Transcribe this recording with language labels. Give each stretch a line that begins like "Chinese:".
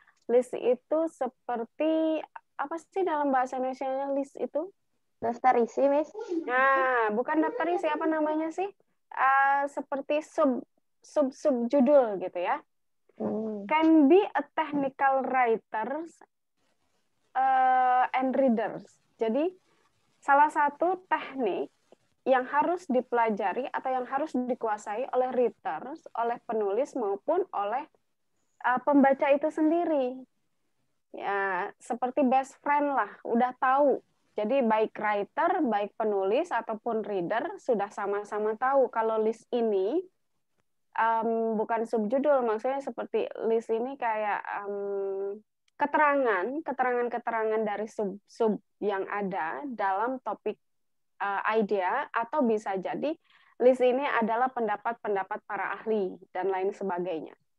Indonesian: List itu seperti apa sih dalam bahasa Indonesia list itu? Daftar isi, Miss. Nah, bukan daftar isi, apa namanya sih? Seperti sub judul gitu ya.
English: Can be a technical writers and readers.
Indonesian: Jadi salah satu teknik yang harus dipelajari atau yang harus dikuasai oleh readers, oleh penulis maupun oleh pembaca itu sendiri. Ya, seperti
English: best friend
Indonesian: lah, udah tahu. Jadi baik writer, baik penulis ataupun reader sudah sama-sama tahu kalau list ini bukan subjudul, maksudnya seperti list ini kayak keterangan dari sub yang ada dalam topik idea, atau bisa jadi list ini adalah pendapat-pendapat para ahli dan lain sebagainya.